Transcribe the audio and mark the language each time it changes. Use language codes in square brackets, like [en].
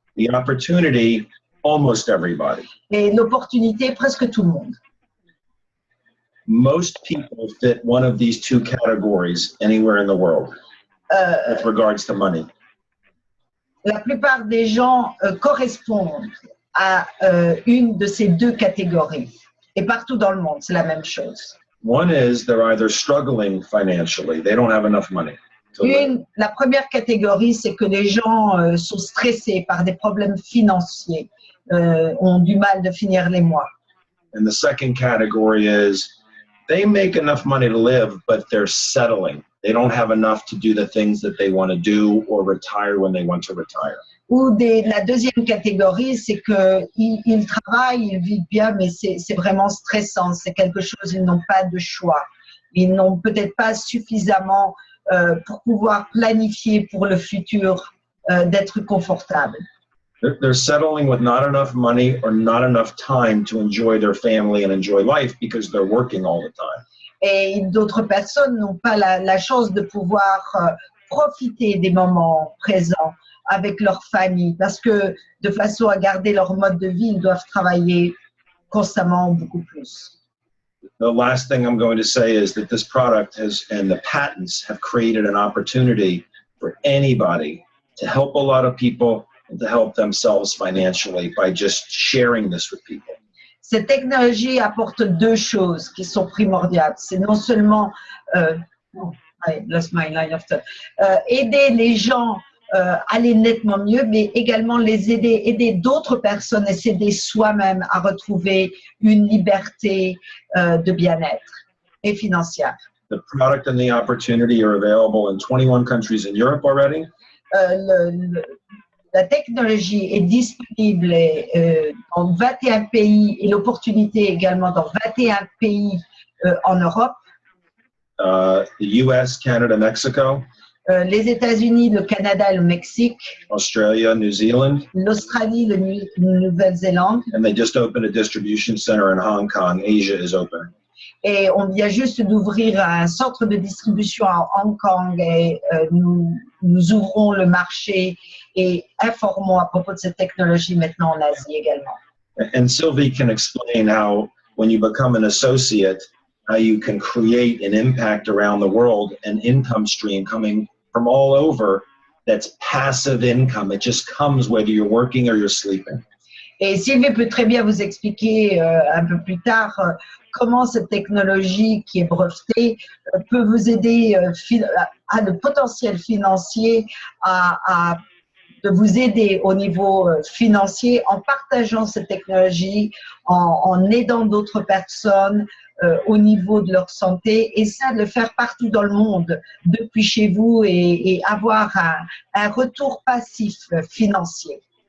[en] The opportunity, almost everybody. [fr] Et l'opportunité, presque tout le monde. [en] Most people fit one of these two categories anywhere in the world with regards to money. [fr] La plupart des gens correspondent à une de ces deux catégories. Et partout dans le monde, c'est la même chose. [en] One is they're either struggling financially, they don't have enough money. [fr] La première catégorie, c'est que les gens sont stressés par des problèmes financiers, ont du mal de finir les mois. [en] And the second category is they make enough money to live, but they're settling. They don't have enough to do the things that they want to do or retire when they want to retire. [fr] Ou la deuxième catégorie, c'est qu'ils travaillent, ils vivent bien, mais c'est vraiment stressant. C'est quelque chose, ils n'ont pas de choix. Ils n'ont peut-être pas suffisamment pour pouvoir planifier pour le futur, d'être confortable. [en] They're settling with not enough money or not enough time to enjoy their family and enjoy life because they're working all the time. [fr] Et d'autres personnes n'ont pas la chance de pouvoir profiter des moments présents avec leur famille parce que de façon à garder leur mode de vie, ils doivent travailler constamment beaucoup plus. [en] The last thing I'm going to say is that this product and the patents have created an opportunity for anybody to help a lot of people and to help themselves financially by just sharing this with people. [fr] Cette technologie apporte deux choses qui sont primordiales. C'est non seulement aider les gens à aller nettement mieux, mais également les aider d'autres personnes et s'aider soi-même à retrouver une liberté de bien-être et financière. [en] The product and the opportunity are available in 21 countries in Europe already. [fr] La technologie est disponible dans 21 pays et l'opportunité également dans 21 pays en Europe. [en] The US, Canada, Mexico. [fr] Les États-Unis, le Canada et le Mexique. [en] Australia, New Zealand. [fr] L'Australie, la Nouvelle-Zélande. [en] And they just opened a distribution center in Hong Kong. Asia is open. [fr] Et on vient juste d'ouvrir un centre de distribution à Hong Kong et nous ouvrons le marché et informons à propos de cette technologie maintenant en Asie également. [en] And Sylvie can explain how, when you become an associate, how you can create an impact around the world, an income stream coming from all over that's passive income. It just comes whether you're working or you're sleeping. [fr] Et Sylvie peut très bien vous expliquer un peu plus tard comment cette technologie qui est brevetée peut vous aider à le potentiel financier, de vous aider au niveau financier en partageant cette technologie, en aidant d'autres personnes au niveau de leur santé et ça de le faire partout dans le monde depuis chez vous et avoir un retour passif financier.